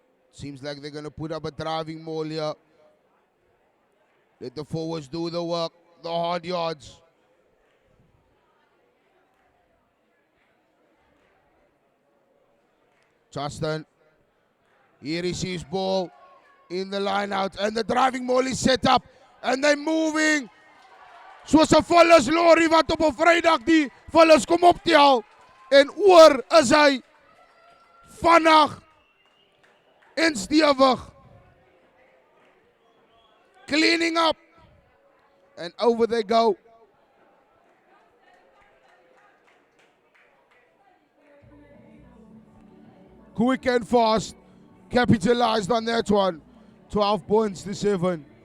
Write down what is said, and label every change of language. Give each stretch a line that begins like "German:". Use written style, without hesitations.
English: Seems like they're going to put up a driving maul here. Let the forwards do the work, the hard yards. Justin, he receives ball in the line out, and the driving maul is set up, and they're moving.
Afrikaans: Soos 'n vullis lorry wat op 'n Vrydag die vullis kom optel, en oor is hy vinnig en stewig.
English: Cleaning up, and over they go. Quick and fast, capitalized on that one. 12 points to 7.